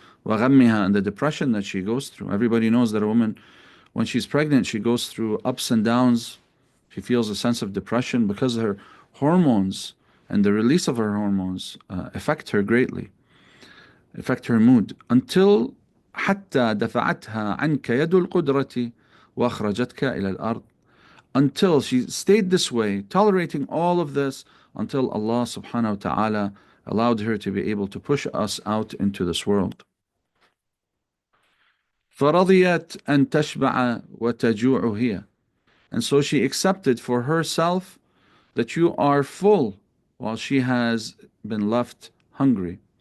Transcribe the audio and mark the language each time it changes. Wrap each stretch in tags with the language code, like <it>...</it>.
<ar>وغمها,</ar> <en>and the depression that she goes through. Everybody knows that a woman, when she's pregnant, she goes through ups and downs. She feels a sense of depression because her hormones and the release of her hormones affect her greatly, affect her mood. Until</en> <ar>حتى دفعتها عنك يد القدرة وأخرجتك إلى الأرض.</ar> <en>Until she stayed this way, tolerating all of this, until Allah subhanahu wa ta'ala allowed her to be able to push us out into this world.</en> <ar>فَرَضِيَتْ أَن تَشْبَعَ وَتَجُوعُ هِيَ.</ar> <en>And so she accepted for herself that you are full while she has been left hungry.</en>